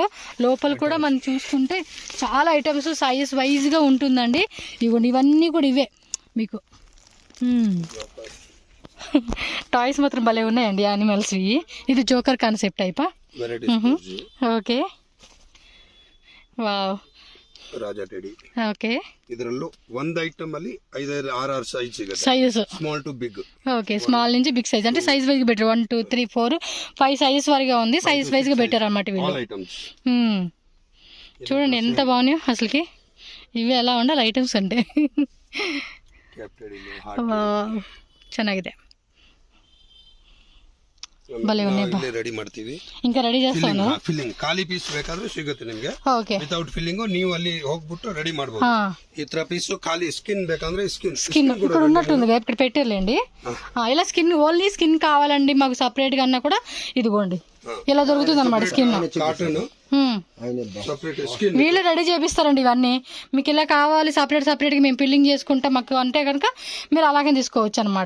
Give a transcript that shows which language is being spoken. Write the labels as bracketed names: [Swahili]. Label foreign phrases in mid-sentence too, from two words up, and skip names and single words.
[Telugu] లోపల కూడా మనం చూసుకుంటే చాలా ఐటమ్స్ [English] size wise [Telugu] ఉంటుందండి. ఇవ్వండి ఇవన్నీ కూడా ఇవే మీకు. టాయ్స్ మాత్రం భలే ఉన్నాయండి యానిమల్స్వి. ఇది జోకర్ కాన్సెప్ట్ టైపా? ఓకే, వావ్, [Kannada] ರಾಜಾ ಟೆಡಿ. [Telugu] ఓకే, [Kannada] ಇದರಲ್ಲೂ ಒಂದು ಐಟಮ್ ಅಲ್ಲಿ 5-6 ಸೈಜ್ ಸಿಗುತ್ತೆ. [Telugu] సైజు [English] Small to big. [Telugu] ఓకే, స్మాల్ నుంచి [English] big size [Telugu] అంటే [English] size wise better. [Telugu] 1 2 3 4 5 సైజెస్ వరగా ఉంది. [English] size wise better [Telugu] అన్నమాట వీళ్ళు. [English] All items [Telugu] చూడండి ఎంత బాగున్నాయో అసలుకి. ఇవి ఎలా ఉండాలి ఐటమ్స్ అంటే. [Kannada] ಚೆನ್ನಾಗಿದೆ, [Telugu] భలే ఉన్నాయి. [Kannada] ರೆಡಿ ಮಾಡ್ತೀವಿ, [Telugu] ఇంకా రెడీ చేస్తాను. [Kannada] ಫಿಲ್ಲಿಂಗ್ ಖಾಲಿ ಪೀಸ್ ಬೇಕಾದ್ರೆ ಸಿಗುತ್ತೆ ನಿಮಗೆ. ಓಕೆ, [English] without filling [Kannada] ನೀವು ಅಲ್ಲಿ ಹೋಗ್ಬಿಟ್ಟು ರೆಡಿ ಮಾಡಬಹುದು. ಈ ತರ ಪೀಸ್ ಖಾಲಿ ಸ್ಕಿನ್ ಬೇಕಂದ್ರೆ [Telugu] స్కిన్ ఇక్కడ ఉన్నట్టుంది, ఇక్కడ పెట్టారులేండి. ఇలా [English] skin only skin [Telugu] కావాలండి మాకు సపరేట్ గా అన్నా కూడా ఇదిగోండి ఇలా దొరుకుతుంది అనమాట స్కిన్. [English] Cotton separate skin [Telugu] వీళ్ళు రెడీ చేపిస్తారండి ఇవన్నీ. మీకు ఇలా కావాలి సపరేట్ గా మేము ఫిల్లింగ్ చేసుకుంటాం మాకు అంటే కనుక మీరు అలాగే తీసుకోవచ్చు అనమాట.